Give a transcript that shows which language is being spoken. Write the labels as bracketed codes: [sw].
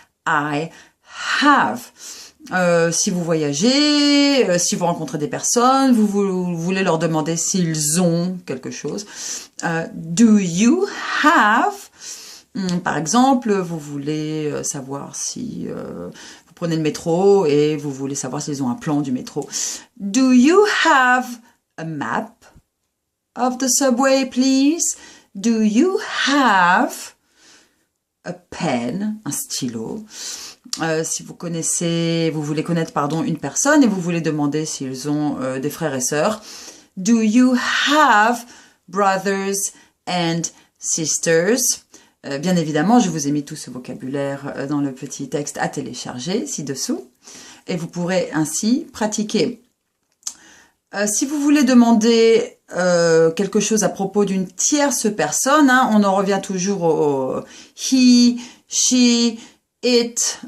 [en] I have. [fr] Si vous voyagez, si vous rencontrez des personnes, vous voulez leur demander s'ils ont quelque chose. [en] Do you have? [fr] Par exemple, vous voulez savoir si vous prenez le métro et vous voulez savoir s'ils ont un plan du métro. [en] Do you have a map of the subway, please? Do you have a pen, [fr] un stylo? Si vous voulez connaître, une personne et vous voulez demander s'ils ont des frères et sœurs. [en] Do you have brothers and sisters? [fr] Bien évidemment, je vous ai mis tout ce vocabulaire dans le petit texte à télécharger ci-dessous et vous pourrez ainsi pratiquer. Si vous voulez demander quelque chose à propos d'une tierce personne, on en revient toujours au he, she, it.